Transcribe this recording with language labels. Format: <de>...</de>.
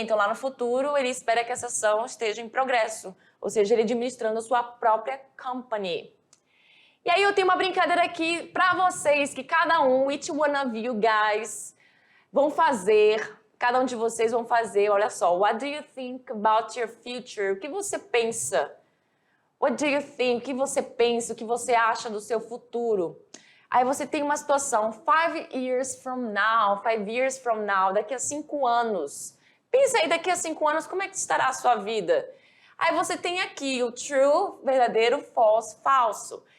<pt>Então, lá no futuro, ele espera que essa ação esteja em progresso. Ou seja, ele administrando a sua própria company. E aí eu tenho uma brincadeira aqui para vocês, que cada um,</pt> <en>each one of you guys,</en> <pt>vão fazer. Cada um de vocês vão fazer, olha só.</pt> <en>What do you think about your future?</en> <pt>O que você pensa?</pt> <en>What do you think?</en> <pt>O que você pensa? O que você acha do seu futuro? Aí você tem uma situação,</pt> <en>5 years from now,</en> <pt>daqui a 5 anos. Pensa aí, daqui a 5 anos, como é que estará a sua vida? Aí você tem aqui o true, verdadeiro, false, falso.</pt>